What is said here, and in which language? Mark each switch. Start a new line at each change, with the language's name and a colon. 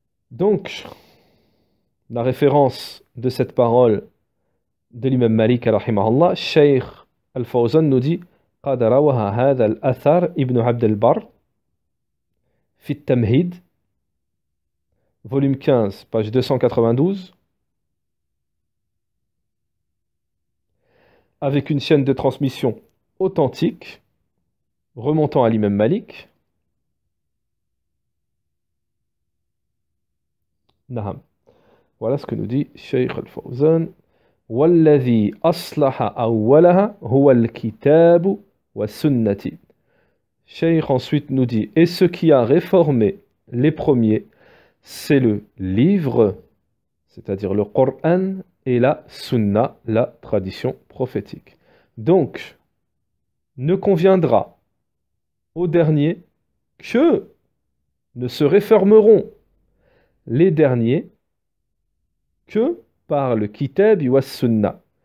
French: Donc, la référence de cette parole de l'imam Malik, rahimahullah, Cheikh Al-Fawzan nous dit
Arabic: قد روى هذا الأثر ابن عبد البر في التمهيد
French: volume 15 page 292 avec une chaîne de transmission authentique remontant à l'imam Malik. Naham. Voilà ce que nous dit Cheikh Al-Fawzan.
Arabic: والذي أصلح أولها هو الكتاب والسنة.
French: Cheikh ensuite nous dit, et ce qui a réformé les premiers, c'est le livre, c'est-à-dire le Coran et la Sunna, la tradition prophétique. Donc, ne conviendra aux derniers que ne se réformeront les derniers que par le Kitab wa Sunna.